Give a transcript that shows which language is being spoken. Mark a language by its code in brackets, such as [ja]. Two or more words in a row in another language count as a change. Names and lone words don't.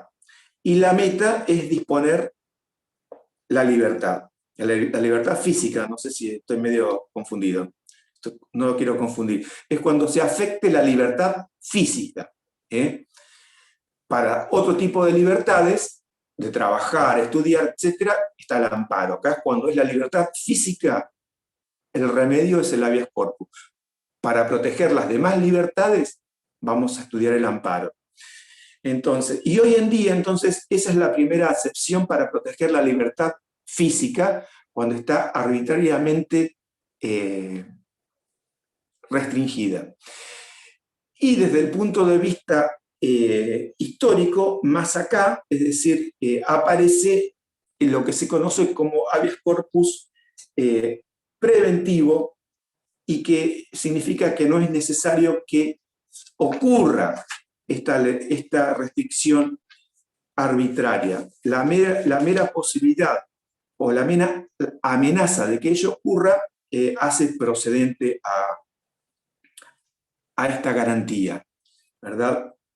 [es] Y la meta es disponer la libertad física, no sé si estoy medio confundido, no lo quiero confundir, es cuando se afecte la libertad física. Para otro tipo de libertades, de trabajar, estudiar, etc., está el amparo. Acá es cuando es la libertad física, el remedio es el [la] habeas corpus. [es] Para proteger las demás libertades, vamos a estudiar el amparo. Entonces, y hoy en día, entonces, esa es la primera acepción para proteger la libertad física, cuando está arbitrariamente restringida. Y desde el punto de vista histórico, más acá, es decir, aparece en lo que se conoce como [la] habeas corpus [es] preventivo, y que significa que no es necesario que ocurra esta restricción arbitraria. La mera posibilidad o la mera amenaza de que ello ocurra hace procedente a esta garantía, ¿verdad?